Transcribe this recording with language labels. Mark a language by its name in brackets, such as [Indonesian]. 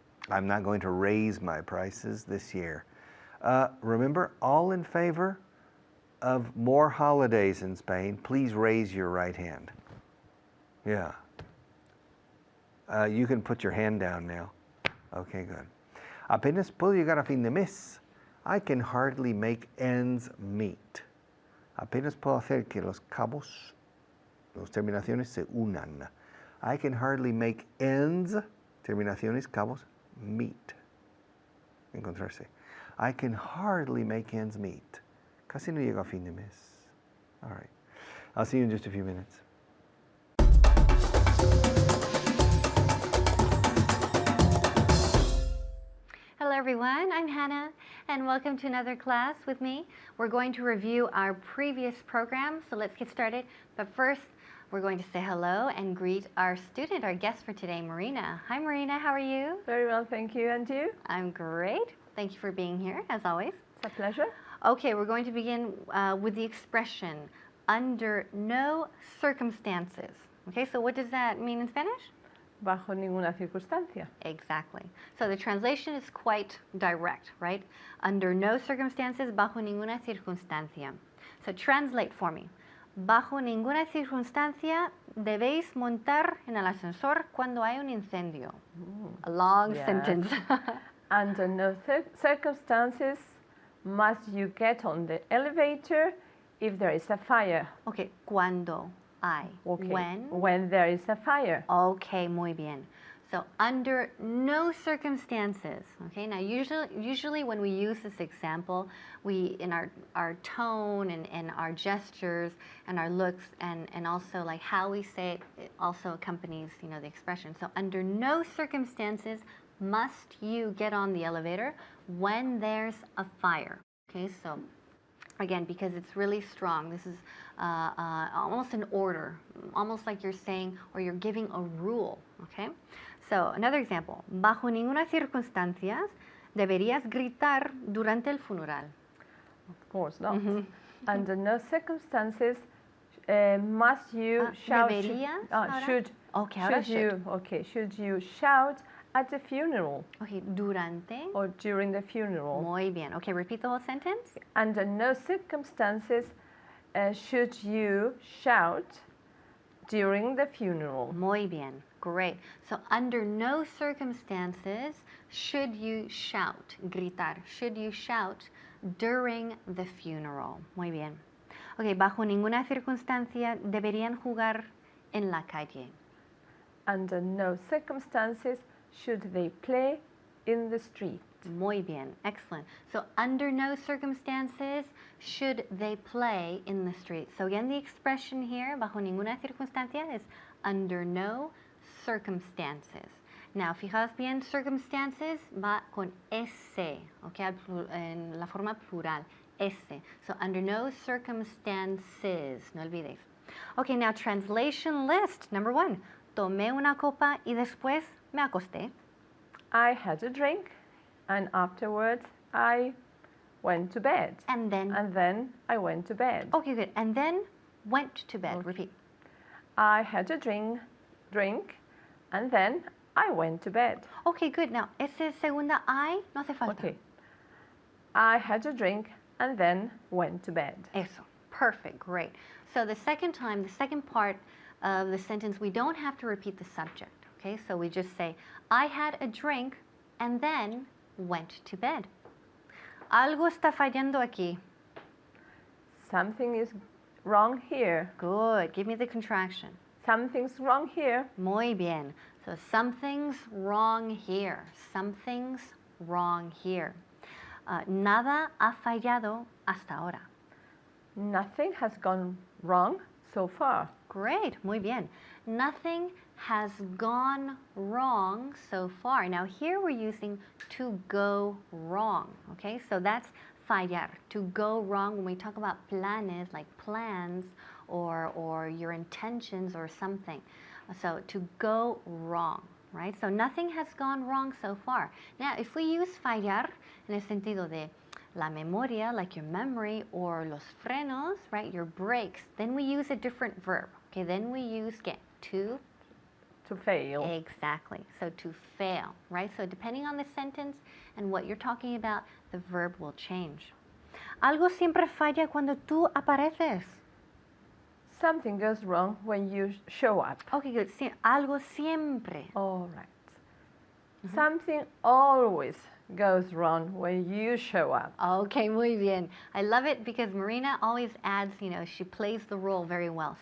[English] I'm not going to raise my prices this year. Remember, all in favor of more holidays in Spain, please raise your right hand. Yeah. You can put your hand down now. Okay, good. [Spanish] Apenas puedo llegar a fin de mes. [English] I can hardly make ends meet. [Spanish] Apenas puedo hacer que los cabos, las terminaciones se unan. [English] I can hardly make ends, [Spanish] terminaciones, cabos, [English] meet. [Spanish] Encontrarse. [English] I can hardly make ends meet. [Spanish] Casi no llego a fin de mes. [English] All right. I'll see you in just a few minutes. Hello everyone, I'm Hannah and welcome to another class with me. We're going to review our previous program, so let's get started. But first, we're going to say hello and greet our student, our guest for today, Marina. Hi Marina, how are you? Very well, thank you. And you? I'm great. Thank you for being here, as always. It's a pleasure. Okay, we're going to begin with the expression, under no circumstances. Okay, so what does that mean in Spanish? [Spanish] Bajo ninguna circunstancia. [English] Exactly. So the translation is quite direct, right? Under no circumstances, [Spanish] bajo ninguna circunstancia. [English] So translate for me. [Spanish] Bajo ninguna circunstancia debéis montar en el ascensor cuando hay un incendio. [English] A long sentence. Under no circumstances must you get on the elevator if there is a fire. [Spanish] Okay, cuando hay. [English] Okay. When? When there is a fire. Okay, [Spanish] muy bien. [English] So under no circumstances. Okay, now usually when we use this example, we in our tone and our gestures and our looks and also like how we say it also accompanies, you know, the expression. So under no circumstances must you get on the elevator when there's a fire. Okay, so again, because it's really strong, this is almost an order, almost like you're saying or you're giving a rule, okay? So another example, [Spanish] bajo ninguna circunstancias deberías gritar durante el funeral. [English] Of course not. Under no circumstances must you shout. [Spanish] Deberías. [English] Should. [Spanish] Okay, ahora [English] should you? Okay, should you shout at the funeral [Spanish] Okay, durante. [English] or during the funeral. [Spanish] Muy bien. [English] Okay, repeat the whole sentence. Under no circumstances should you shout during the funeral. [Spanish] Muy bien. [English] Great. So, under no circumstances should you shout, [Spanish] gritar, [English] should you shout during the funeral. [Spanish] Muy bien. Ok, bajo ninguna circunstancia deberían jugar en la calle. [English] Under no circumstances should they play in the street. [Spanish] Muy bien. [English] Excellent. So, under no circumstances should they play in the street. So, again, the expression here, bajo ninguna circunstancia, is under no circumstances. [Spanish] Now, fijaos bien, circumstances va con ese, okay, en la forma plural, ese. [English] So, under no circumstances, [Spanish] no olvidéis. [English] Okay, now translation list. [Spanish] Number 1, tomé una copa y después me acosté. [English] I had a drink and afterwards I went to bed. And then, And then I went to bed. okay, good. And then went to bed. Okay. Repeat. I had a drink and then I went to bed. Okay, good. [Spanish] Now, ese segunda I no hace falta. [English] Okay. I had a drink and then went to bed. [Spanish] Eso. [English] Perfect. Great. So the second time, the second part of the sentence, we don't have to repeat the subject. Okay, so we just say, I had a drink and then went to bed. [Spanish] Algo está fallando aquí. [English] Something is wrong here. Good. Give me the contraction. Something's wrong here. [Spanish] Muy bien. [English] So something's wrong here. Something's wrong here. [Spanish] Nada ha fallado hasta ahora. [English] Nothing has gone wrong so far. Great. [Spanish] Muy bien. [English] Nothing has gone wrong so far. Now here we're using to go wrong. Okay, so that's fallar. To go wrong when we talk about planes, like plans or your intentions or something. So to go wrong, right? So nothing has gone wrong so far. Now if we use [Spanish] fallar en el sentido de la memoria, [English] like your memory, or [Spanish] los frenos, [English] right, your brakes, then we use a different verb. Okay, then we use get to fail. Exactly. So to fail, right? So depending on the sentence and what you're talking about, the verb will change. [Spanish] Algo siempre falla cuando tú apareces. [English] Something goes wrong when you show up. Okay, good. [Spanish] Algo siempre. [English] All right. Something always goes wrong when you show up. [Spanish] Okay, muy bien. [English] I love it because Marina always adds, she plays the role very well.